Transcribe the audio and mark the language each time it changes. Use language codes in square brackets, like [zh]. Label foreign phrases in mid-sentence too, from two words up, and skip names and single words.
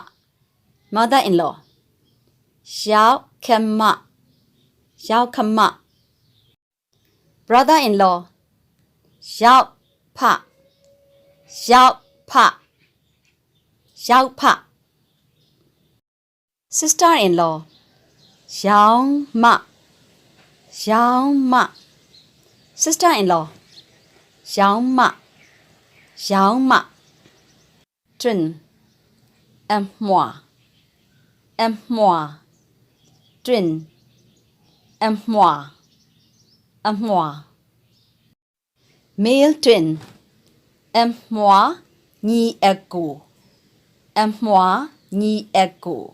[en] Mother-in-law, [my] ယောက္ခမ ယောက္ခမ. [en] Brother-in-law, [my] ယောက်ဖ ယောက်ဖ ယောက်ဖ. [en] Sister-in-law, [my] ယောက္ခမ ယောက္ခမ. [en] Sister-in-law, [my] ယောက္ခမ ယောက္ခမ. [en] Twin, [my] အမွှာ အမွှာ. [en] Twin, [my] အမွှာ အမွှာ. [en] Male twin, [my] အမွှာညီမ အမွှာညီမ.